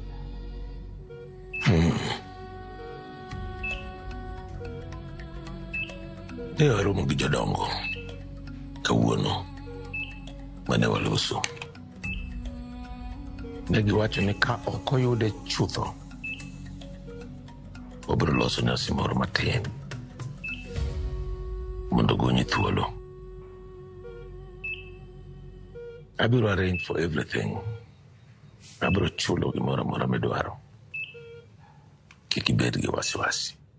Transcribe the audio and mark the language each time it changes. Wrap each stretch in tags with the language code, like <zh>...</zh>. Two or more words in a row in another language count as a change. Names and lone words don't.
<luo>Ne aromo gi jodongo kawuono mane waloso. Ne giwacho ni ka ok oyude chutho wabiro loso nyasi moro matin mondo gonyi thuolo.</luo> <en>Abiro arrange for everything.</en> <luo>Abiro chulo gimoro amora midwaro. Kik ibed gi wasiwasi.</luo>